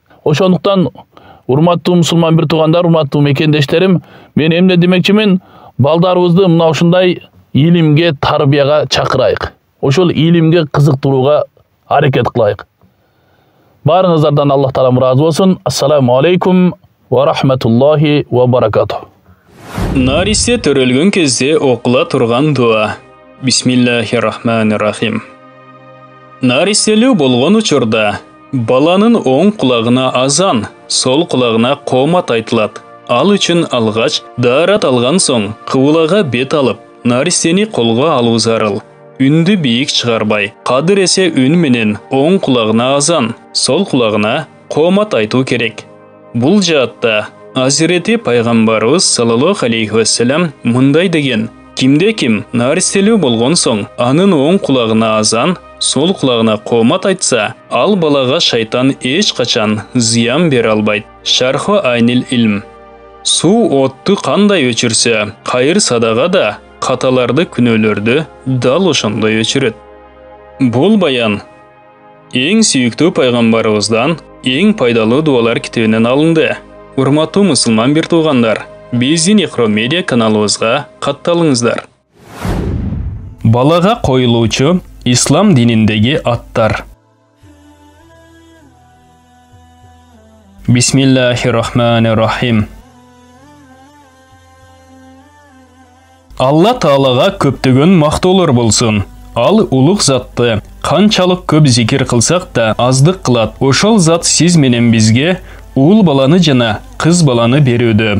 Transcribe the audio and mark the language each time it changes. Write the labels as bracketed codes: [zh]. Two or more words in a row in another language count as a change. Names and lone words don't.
[ky] Ошондуктан урматтуу мусулман бир туугандар, урматтуу мекендештерим, мен эмне демекчимин, балдарыбызды мына ушундай илимге, тарбияга чакырайык. Ошол илимге кызыктырууга аракет кылайык. Баарыңыздардан Аллах таалам ыраазы болсун. [ar] السلام عليكم ورحمة الله وبركاته. [ky] Нарисе төрөлгөн кезде окула турган дуа. [ar] بسم الله الرحمن الرحيم. [ky] Нариселүү болгон учурда баланын оң кулагына азан, сол кулагына коомат айтылат. Ал үчүн алгач даарат алган соң кыбылага бет алып, нарисени колго алуу зарыл. Үндү бийик чыгарбай, кадыр эсе үн менен оң кулагына азан, сол кулагына коомат айтуу керек. Бул жаатта Азирети пайгамбарыбыз [ar] صلى الله عليه وسلم [ky] мындай деген: кимде ким нариселүү болгон соң анын оң кулагына азан, сол кулагына коомат айтса, ал балага шайтан эч качан зыян бере албайт. [ar] شرح عين العلم. [ky] Суу отту кандай өчүрсө, кайыр садага да каталарды, күнөөлөрдү дал ошондой өчүрөт. Бул баян эң сүйүктүү пайгамбарыбыздан эң пайдалуу дуалар китебинен алынды. Урматтуу мусулман бир туугандар, биздин Iqro Media каналыбызга катталыңыздар. Балага коюлуучу ислам дининдеги аттар. [ar] بسم الله الرحمن الرحيم. [ky] Алла Таалага көптөгөн мактоолор болсун. Ал улук затты канчалык көп зикир кылсак да аздык кылат. Ошол зат сиз менен бизге уул баланы жана кыз баланы берүүдө.